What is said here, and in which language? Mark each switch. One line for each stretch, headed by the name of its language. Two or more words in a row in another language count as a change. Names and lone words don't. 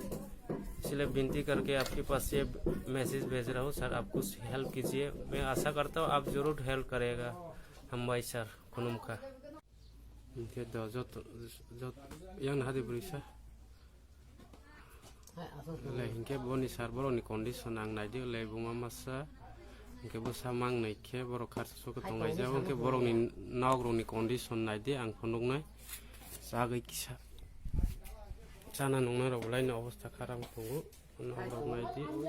Hindi: इसलिए विनती करके आपके पास ये मैसेज भेज रहा हूँ सर, आप कुछ हेल्प कीजिए। मैं आशा करता हूँ आप ज़रूर हेल्प करेगा हम भाई सर खुनुम का।
Bodo: इनके बोनी सर बर'नि कंडीशन आं नायदो बुमा मासा इनके बुसा मांग नायखे बर' खारसो को तंगायजाव इनके बर'नि नावग्र'नि कंडीशन नायदो आं फुनुंनाय जागै किसा जाना नंना रावलायनो अवस्था खाराम दङ नावग्र'ग नायदो